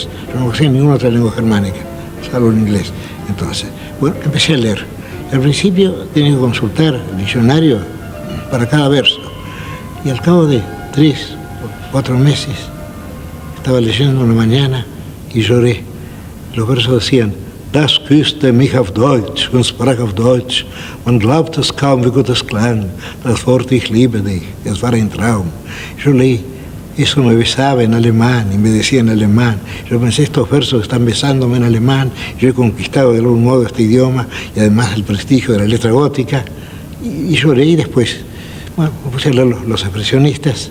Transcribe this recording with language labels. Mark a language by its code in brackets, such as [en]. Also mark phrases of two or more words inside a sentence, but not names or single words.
[es] Yo no conocía ninguna otra lengua germánica, salvo el inglés. Entonces, bueno, empecé a leer. Al principio tenía que consultar el diccionario para cada verso. Y al cabo de 3 o 4 meses, estaba leyendo una mañana y lloré. Los versos decían, [de] das küsste mich auf Deutsch und sprach auf Deutsch. Man glaubt es kaum, wie gut es klang. Das Wort ich liebe dich, es war ein Traum. [es] Yo leí, eso me besaba en alemán y me decía en alemán. Yo pensé, estos versos están besándome en alemán. Yo he conquistado de algún modo este idioma y además el prestigio de la letra gótica. Y lloré y después, bueno, me puse a leer los expresionistas.